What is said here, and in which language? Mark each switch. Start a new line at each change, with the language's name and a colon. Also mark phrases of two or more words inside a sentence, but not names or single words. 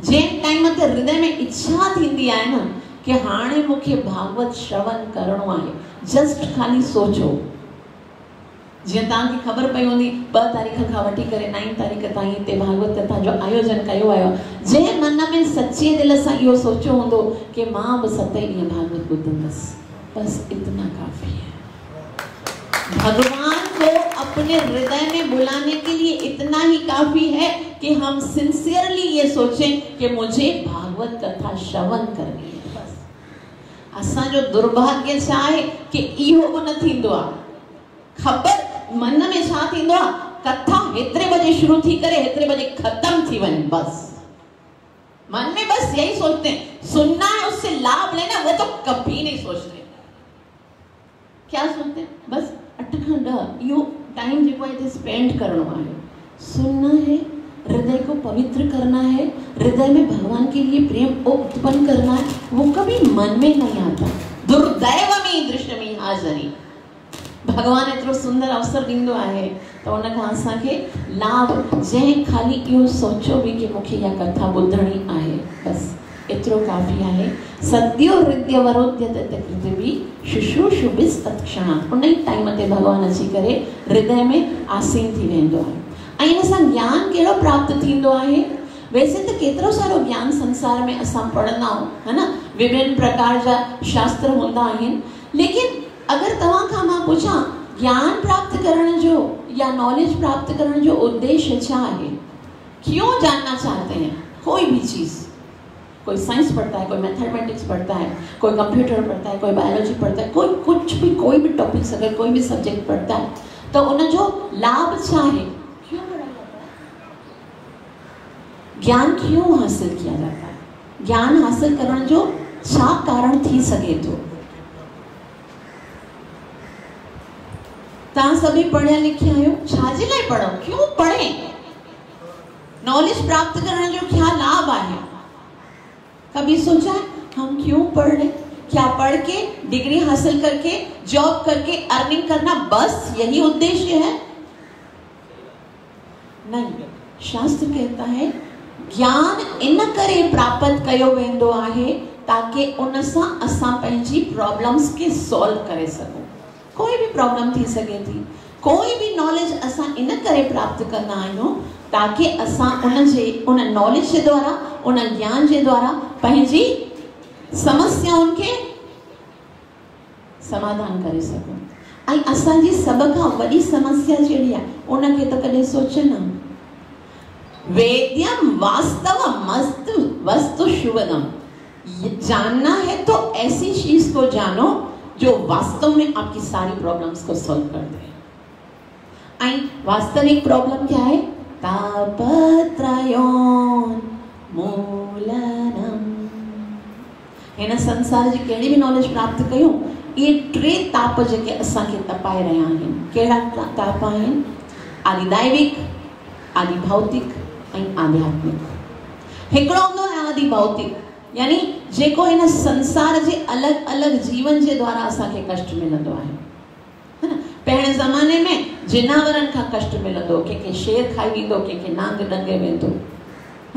Sindhi: जंहिं टाइम ते हृदय में इच्छा थींदी आहे न कि हाणे मूंखे भागवत श्रवण करणो आहे, जस्ट खाली सोचो। जीअं तव्हांखे ख़बर पई हूंदी 2 तारीख़ खां वठी करे 9 तारीख़ ताईं हिते भागवत कथा जो आयोजन कयो आयो। जंहिं मन में सच्चे दिल सां इहो सोचियो हूंदो कि मां बि 7 ॾींहं भागवत ॿुधंदसि,
Hindi: बस इतना काफ़ी है। भगवान को अपने हृदय में बुलाने के लिए इतना ही काफी है कि हम सिंसियरली ये सोचें कि मुझे भागवत कथा श्रवण करनी है।
Sindhi: बस असां जो दुर्भाग्य छा आहे कि इहो बि न थींदो आहे। ख़बर मन में छा थींदो आहे? कथा हेतिरे बजे शुरू थी करे हेतिरे बजे खत्म थी वञे।
Hindi: बस मन में बस यही सोचते हैं, सुनना है उससे लाभ लेना, वो तो कभी नहीं सोचते। क्या सोचते हैं?
Sindhi: बस 8 खां 10 यो टाइम जेको है स्पेंड करणो है,
Hindi: सुनना है, हृदय को पवित्र करना है, हृदय में भगवान के लिए प्रेम उत्पन्न करना है। वो कभी मन में नहीं आता। दुर्दैव में दृश्य में हाजरी।
Sindhi: भगवान एतिरो सुंदर अवसर ॾींदो आहे त उन खां असांखे लाभ, जंहिं खाली इहो सोचो बि कि मूंखे इहा कथा ॿुधणी आहे, बस एतिरो काफ़ी आहे।
Sanskrit: सद्यो हृदय वरोध्यते तकृतिभिः शुश्रूषुभिस्तत्क्षणात्।
Sindhi: उन ई टाइम ते भगवान अची करे हृदय में आसीन थी वेंदो आहे। ऐं इन सां ज्ञान कहिड़ो प्राप्त थींदो आहे? वैसे त केतिरो सारो ज्ञान संसार में असां पढ़ंदा आहियूं, है न, विभिन्न प्रकार जा शास्त्र हूंदा आहिनि। लेकिन अगर तव्हां खां मां पुछां ज्ञान प्राप्त करण जो या नॉलेज प्राप्त करण जो उद्देश्य छा है?
Hindi: क्यों जानना चाहते हैं कोई भी चीज? कोई साइंस पढ़ता है, कोई मैथमेटिक्स पढ़ता है, कोई कंप्यूटर पढ़ता है, कोई बायोलॉजी पढ़ता है, कोई कुछ भी, कोई भी टॉपिक्स अगर कोई भी सब्जेक्ट पढ़ता है तो
Sindhi: उन जो लाभ छा
Hindi: है? क्यों पढ़ा जाता है? ज्ञान क्यों हासिल किया जाता है?
Sindhi: ज्ञान हासिल करण जो छा कारण थी सके थो? तव्हां सभी पढ़िया लिखिया आहियो, छाजे लाइ पढ़ो?
Hindi: क्यों पढ़े?
Sindhi: नॉलेज प्राप्त करण जो क्या लाभ आहे?
Hindi: कभी सोचा है हम क्यों पढ़ रहे? क्या पढ़ के डिग्री हासिल करके जॉब करके अर्निंग करना, बस यही उद्देश्य है? नहीं, शास्त्र कहता है
Sindhi: ज्ञान इन करे प्राप्त कयो वेंदो आहे ताकि उन सां असां पंहिंजी प्रॉब्लम्स के सॉल्व करे सघूं। कोई भी प्रॉब्लम थी सके थी, कोई भी नॉलेज असां इन करे प्राप्त कंदा आहियूं ताकि असां उन नॉलेज जे द्वारा, उन ज्ञान जे द्वारा पंहिंजी समस्याउनि खे समाधान करे सघूं। ऐं असांजी सभ खां वॾी समस्या जहिड़ी आहे उनखे त कॾहिं सोचना,
Sanskrit: वेद्यम वास्तवम वस्तु शुभदम।
Hindi: जानना है तो ऐसी चीज को जानो जो वास्तव में आपकी सारी प्रॉब्लम्स को सॉल्व कर दे। वास्तविक प्रॉब्लम क्या है?
Sanskrit: तापत्रयोन मूलनम।
Sindhi: हिन संसार जी कहिड़ी भी नॉलेज प्राप्त कयूं, ये टे ताप जेके असांखे तपाए रहिया आहिनि। कहिड़ा ताप आहिनि? आदि दैविक, आदि भौतिक ऐं आध्यात्मिक। हिकिड़ो हूंदो आहे आदि भौतिक, यानी जेको हिन संसार जे अलॻि अलॻि जीवन जे द्वारा असांखे कष्ट मिलंदो आहे, है न। पहिरें ज़माने में जिनावरनि खां कष्ट मिलंदो, कंहिंखे शेर खाई वेंदो, कंहिंखे नांग डंगे वेंदो, है न।